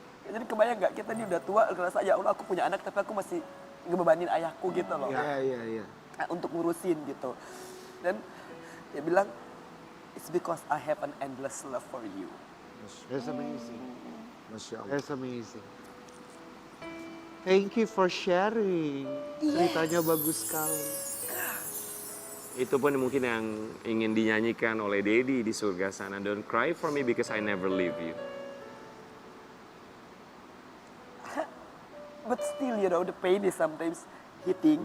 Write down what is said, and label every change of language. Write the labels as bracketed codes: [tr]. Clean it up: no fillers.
[id] Jadi kebayang nggak kita ini udah tua, ngerasa ya Allah aku punya anak tapi aku masih ngebebanin ayahku gitu loh. Iya. Untuk ngurusin gitu. Dan dia bilang, [en] it's because I have an endless love for you. That's amazing. [id] Masya Allah. [en] That's amazing. Thank you for sharing. [id] Ceritanya bagus sekali. Itu pun mungkin yang ingin dinyanyikan oleh Dedi di surga sana. [en] Don't cry for me because I never leave you. But still, you know, the pain is sometimes hitting.